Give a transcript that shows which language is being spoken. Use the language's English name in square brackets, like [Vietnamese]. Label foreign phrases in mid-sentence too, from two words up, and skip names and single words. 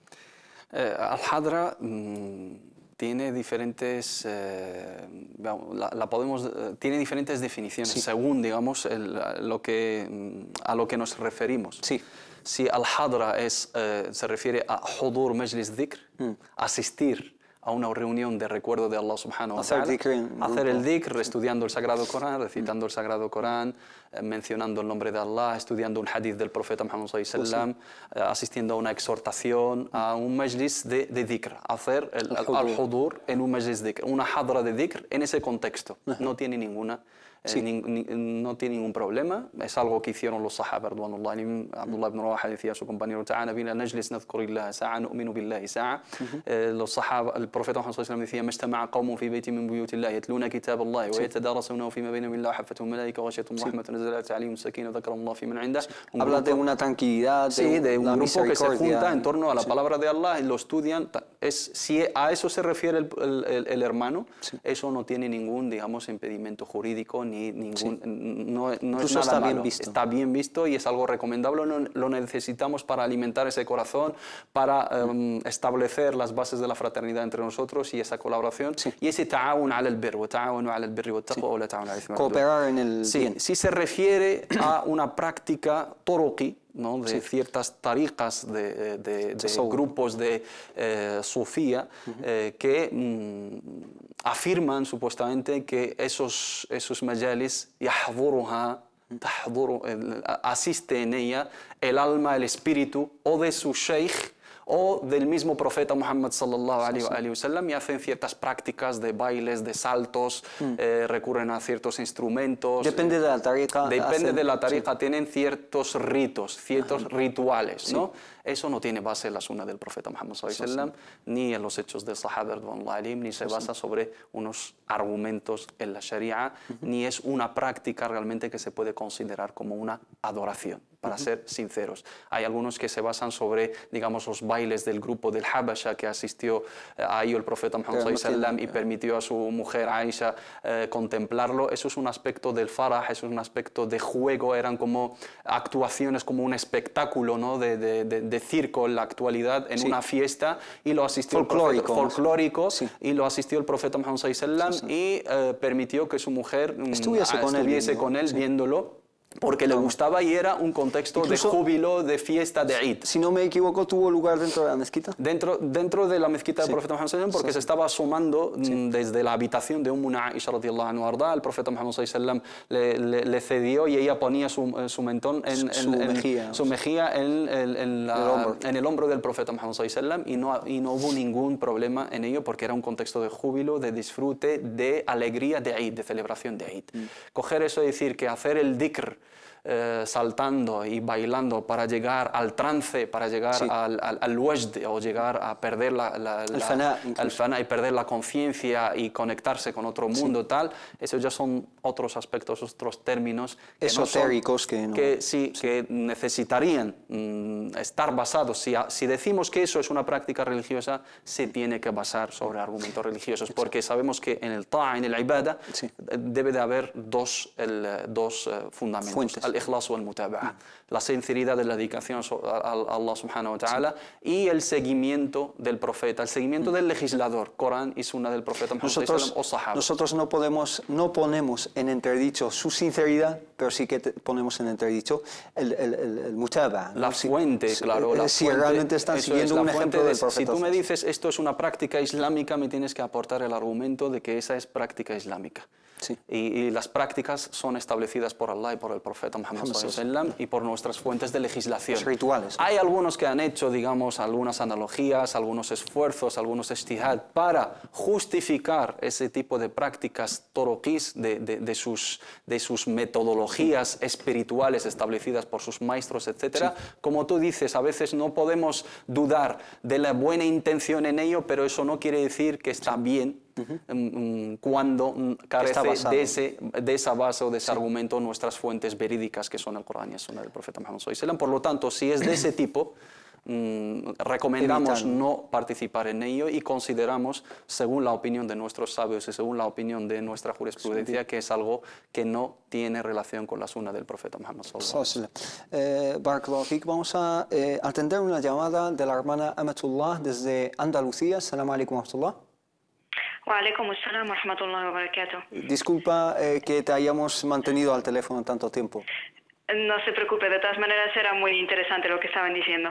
[Spanish] Al-Hadra tiene diferentes, tiene diferentes definiciones, sí, según, digamos, a lo que nos referimos. Sí. Si al-Hadra se refiere a [Arabic] حضور مجلس ذكر, [Spanish] asistir a una reunión de recuerdo de Allah [Arabic] سبحانه وتعالى, [Spanish] hacer el dhikr, estudiando el Sagrado Corán, recitando el Sagrado Corán, mencionando el nombre de Allah, estudiando un hadith del profeta Muhammad [Arabic] صلى الله عليه وسلم, [Spanish] asistiendo a una exhortación, a un majlis de dhikr, hacer al-hudur en un majlis de dhikr, una hadra de dhikr en ese contexto, no tiene ninguna no tiene ningún problema. Es algo que hicieron los sahaba [Arabic] رضوان الله عليهم. [Spanish] Abdullah ibn Rawaha decía a su compañero: [Arabic] "تعال بنا نجلس نذكر الله ساعة نؤمن بالله ساعة." [Spanish] Los sahaba, el profeta Muhammad [Arabic] صلى الله عليه وسلم decía: "ما اجتمع قوم في بيت من بيوت الله يتلون كتاب الله ويتدارسونه فيما بينهم إلا حفتهم الملائكة وغشيتهم رحمة نزلت عليهم السكينة وذكرهم الله فيمن عنده." [Spanish] Habla de una tranquilidad, de un grupo que se junta en en torno a la palabra de Allah y lo estudian. Si a eso se refiere el hermano, eso no tiene ningún, digamos, impedimento jurídico ni ningún, no es nada está malo. bien visto. Está bien visto y es algo recomendable. Lo necesitamos para alimentar ese corazón, para establecer las bases de la fraternidad entre nosotros y esa colaboración y ese [Arabic] تعاون على البر وتعاونوا على البر والتقوى ولا تعاونوا على الإثم والعدوان. [Spanish] cooperar en el Sí, bien. si se refiere a una práctica toroqui, ¿no? De ciertas tariqas de grupos de sufía que afirman supuestamente que esos majalis asiste en ella el alma, el espíritu o de su sheikh o del mismo profeta Muhammad [Arabic] صلى الله عليه وسلم, [Spanish] y hacen ciertas prácticas de bailes, de saltos, recurren a ciertos instrumentos. Depende de la tariqa. Depende de la tariqa, tienen ciertos ritos, ciertos rituales, ¿no? Eso no tiene base en la sunna del profeta Muhammad [Arabic] صلى الله عليه وسلم, [Spanish] ni en los hechos del sahaba [Arabic] رضي الله عنهم, [Spanish] ni se basa sobre unos argumentos en la sharia, ni es una práctica realmente que se puede considerar como una adoración, para ser sinceros. Hay algunos que se basan sobre, digamos, los bailes del grupo del Habasha que asistió a ello el profeta Muhammad [Arabic] صلى الله عليه وسلم [Spanish] y permitió a su mujer Aisha contemplarlo. Eso es un aspecto del farah, eso es un aspecto de juego, eran como actuaciones, como un espectáculo, ¿no? de circo en la actualidad, en una fiesta, y lo asistió folclórico, y lo asistió el profeta Muhammad [Arabic] صلى الله عليه وسلم [Spanish] y permitió que su mujer estuviese con él viéndolo, porque le gustaba y era un contexto incluso de júbilo, de fiesta, de Eid. Si no me equivoco, ¿tuvo lugar dentro de la mezquita? Dentro de la mezquita del profeta Muhammad [Arabic] صلى الله عليه وسلم, [Spanish] porque se estaba asomando desde la habitación de Aisha [Arabic] رضي الله عنها. [Spanish] El profeta Muhammad [Arabic] صلى الله عليه وسلم [Spanish] le cedió y ella ponía su mentón su mejilla en el hombro del profeta Muhammad [Arabic] صلى الله عليه وسلم, [Spanish] y no hubo ningún problema en ello, porque era un contexto de júbilo, de disfrute, de alegría, de Eid, de celebración de Eid. Coger eso y decir que hacer el dhikr saltando y bailando para llegar al trance, para llegar al wajd, o llegar a perder al fana y perder la conciencia y conectarse con otro mundo, tal, eso ya son otros aspectos, otros términos esotéricos que necesitarían estar basados. Si decimos que eso es una práctica religiosa, se tiene que basar sobre argumentos religiosos, porque sabemos que en el ta'a, en el ibada, debe de haber dos fundamentos: fuentes. [Arabic] الإخلاص والمتابعة, [Spanish] la sinceridad de la dedicación a Allah [Arabic] سبحانه وتعالى, [Spanish] y el seguimiento del profeta, el seguimiento del legislador, Corán y Sunna del profeta Muhammad o Sahaba. Nosotros no ponemos en entredicho su sinceridad, pero sí que ponemos en entredicho el mutaba'a, la fuente, claro. Si realmente están siguiendo un ejemplo del profeta. Si tú me dices esto es una práctica islámica, me tienes que aportar el argumento de que esa es práctica islámica. Y las prácticas son establecidas por Allah y por el profeta Muhammad [Arabic] صلى الله عليه وسلم [Spanish] y por nuestras fuentes de legislación. Los rituales. Hay algunos que han hecho, digamos, algunas analogías, algunos esfuerzos, algunos ijtihad para justificar ese tipo de prácticas toroquís, de sus metodologías espirituales establecidas por sus maestros, etc. Como tú dices, a veces no podemos dudar de la buena intención en ello, pero eso no quiere decir que está bien cuando carece de esa base o de ese argumento nuestras fuentes verídicas, que son el Corán y el Sunna del profeta Muhammad [Arabic] صلى الله عليه وسلم. [Spanish] Por lo tanto, si es de ese tipo, recomendamos no participar en ello, y consideramos, según la opinión de nuestros sabios y según la opinión de nuestra jurisprudencia, que es algo que no tiene relación con la sunna del profeta Muhammad [Arabic] صلى الله عليه وسلم. بارك الله فيك. [Spanish] Vamos a atender una llamada de la hermana Amatullah desde Andalucía. [Arabic] السلام عليكم ورحمة الله. وعليكم السلام ورحمة الله وبركاته. [Spanish] Disculpa que te hayamos mantenido al teléfono tanto tiempo. No se preocupe, de todas maneras era muy interesante lo que estaban diciendo.